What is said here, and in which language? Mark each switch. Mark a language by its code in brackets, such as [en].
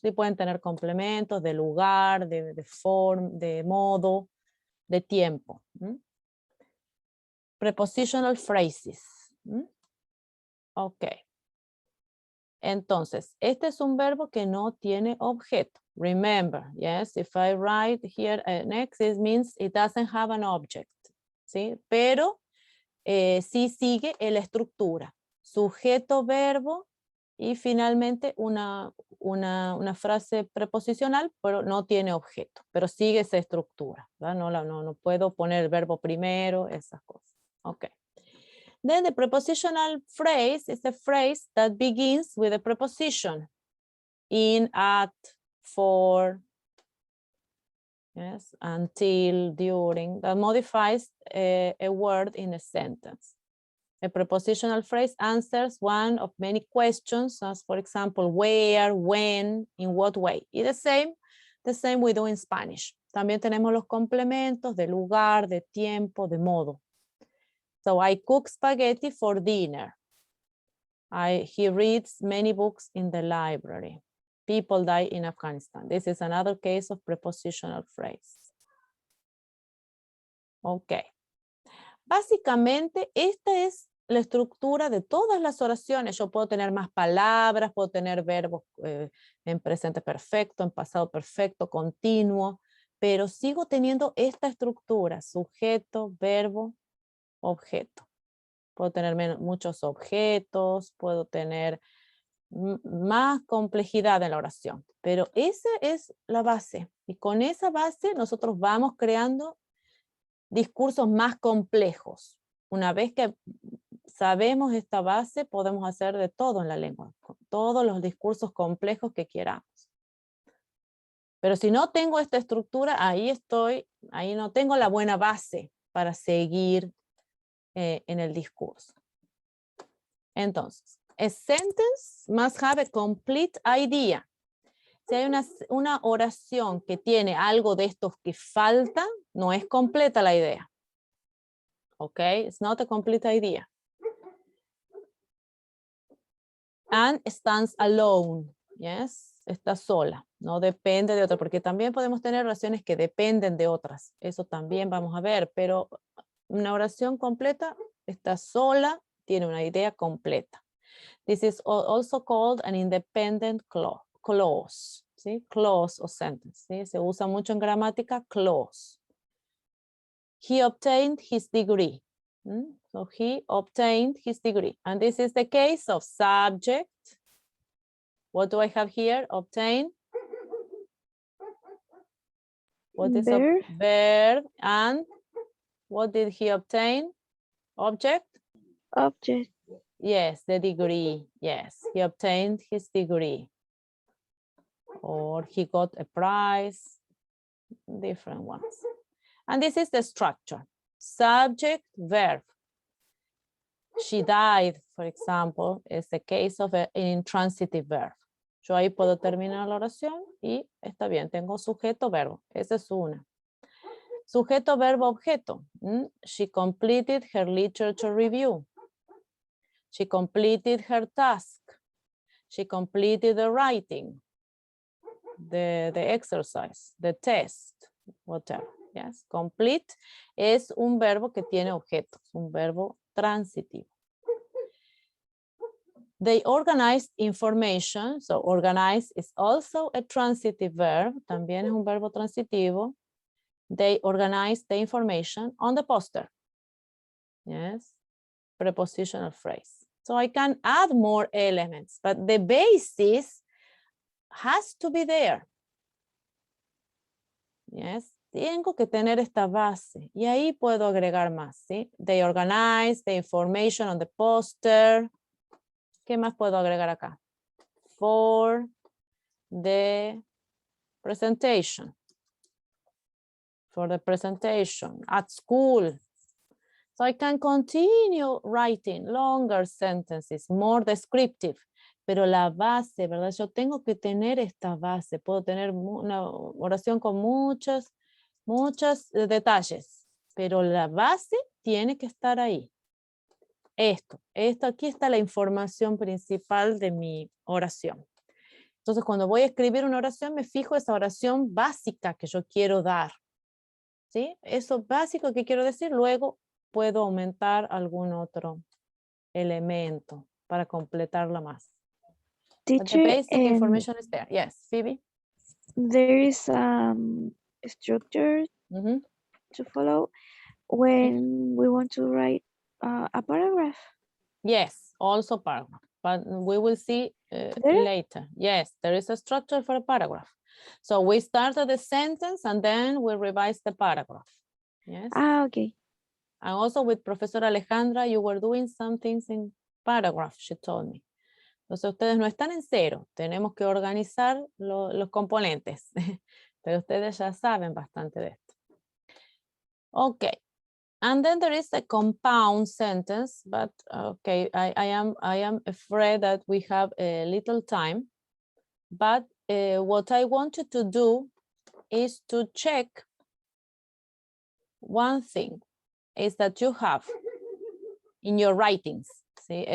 [es] Sí pueden tener complementos de lugar, de forma, de modo, de tiempo. [en] Prepositional phrases. Ok. [es] Entonces, este es un verbo que no tiene objeto. [en] Remember, yes, if I write here next, it means it doesn't have an object. [es] ¿Sí? Pero sí sigue la estructura. Sujeto, verbo y finalmente una frase preposicional, pero no tiene objeto. Pero sigue esa estructura. No puedo poner el verbo primero, esas cosas. Ok. [en] Then the prepositional phrase is a phrase that begins with a preposition. In, at, for, yes, until, during, that modifies a word in a sentence. A prepositional phrase answers one of many questions, as for example, where, when, in what way. Y the same we do in Spanish. [es] También tenemos los complementos de lugar, de tiempo, de modo. [en] So I cook spaghetti for dinner. He reads many books in the library. People die in Afghanistan. This is another case of prepositional phrase. Ok. [es] Básicamente, esta es la estructura de todas las oraciones. Yo puedo tener más palabras, puedo tener verbos en presente perfecto, en pasado perfecto, continuo, pero sigo teniendo esta estructura, sujeto, verbo, objeto. Puedo tener muchos objetos, puedo tener más complejidad en la oración, pero esa es la base. Y con esa base nosotros vamos creando discursos más complejos. Una vez que sabemos esta base, podemos hacer de todo en la lengua, todos los discursos complejos que queramos. Pero si no tengo esta estructura, ahí no tengo la buena base para seguir en el discurso. [en] Entonces, a sentence must have a complete idea. [es] Si hay una oración que tiene algo de estos que falta, no es completa la idea. [en] Ok, it's not a complete idea. And stands alone, yes, [es] está sola, no depende de otra, porque también podemos tener oraciones que dependen de otras, eso también vamos a ver, pero una oración completa está sola, tiene una idea completa. [en] This is also called an independent clause. [es] ¿Sí? Clause o sentence. ¿Sí? Se usa mucho en gramática, clause. [en] He obtained his degree. So he obtained his degree. And this is the case of subject. What do I have here? Obtain. What is Verb. Verb. And what did he obtain? Object? Object. Yes, the degree. Yes, he obtained his degree. Or he got a prize. Different ones. And this is the structure. Subject, verb. She died, for example, is the case of an intransitive verb. [es] Yo ahí puedo terminar la oración y está bien, tengo sujeto, verbo. Esa es una. Sujeto, verbo, objeto. [en] She completed her literature review. She completed her task. She completed the writing, the exercise, the test, whatever. [es] Yes, complete es un verbo que tiene objetos, un verbo transitivo. [en] They organized information, so organize is also a transitive verb, [es] también es un verbo transitivo. [en] They organized the information on the poster. Yes, prepositional phrase. So I can add more elements, but the basis has to be there. [es] Yes, tengo que tener esta base y ahí puedo agregar más, ¿sí? [en] They organize the information on the poster. [es] ¿Qué más puedo agregar acá? [en] For the presentation. For the presentation at school. So I can continue writing longer sentences, more descriptive. [es] Pero la base, ¿verdad? Yo tengo que tener esta base. Puedo tener una oración con muchos detalles. Pero la base tiene que estar ahí. Esto aquí está la información principal de mi oración. Entonces, cuando voy a escribir una oración, me fijo esa oración básica que yo quiero dar. ¿Sí? Eso básico que quiero decir, luego puedo aumentar algún otro elemento para completarla más. [en] But the Teacher, basic information is there. Yes, Phoebe? There is a structure to follow when we want to write a paragraph. Yes, also paragraph, but we will see later. Yes, there is a structure for a paragraph. So we start at the sentence and then we revise the paragraph. Yes. Ah, okay. And also with Professor Alejandra, you were doing some things in paragraph, she told me. [es] Entonces ustedes no están en cero, tenemos que organizar los componentes, pero ustedes ya saben bastante de esto. [en] Okay, and then there is a compound sentence, but okay, I am afraid that we have a little time, but what I wanted to do is to check one thing, is that you have in your writings, ¿sí?